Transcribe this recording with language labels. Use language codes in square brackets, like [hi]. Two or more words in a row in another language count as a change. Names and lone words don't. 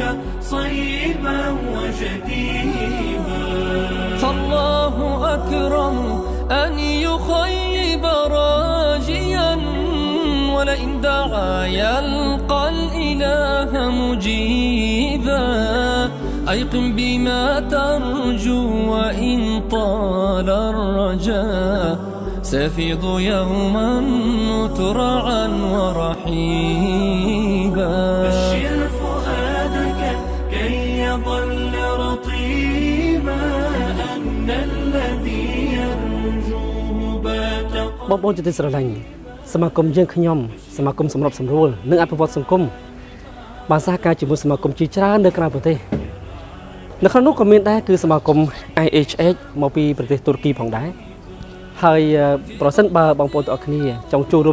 [ar] صيبا وجديبا فالله أكرم أن يخيب راجيا ولئن دعا يلقى الإله مجيبا أيقن بما ترجو وإن طال الرجاء سيفيض يوما مترعا ورحيبا بشر فؤادك كي يظل رطيبا أن الذي يرجوه بات قريبا [km] សមាគមយើងខ្ញុំសមាគមសម្របសម្រួលនិងអភិវឌ្ឍសង្គមបានសហការជាមួយសមាគមជាច្រើននៅក្រៅប្រទេស នៅក្នុងនោះក៏មានដែរគឺសមាគម IHH មកពីប្រទេសទូរគីផងដែរហើយប្រសិនបើបងប្អូនទាំងអស់គ្នាចង់ចូលរួម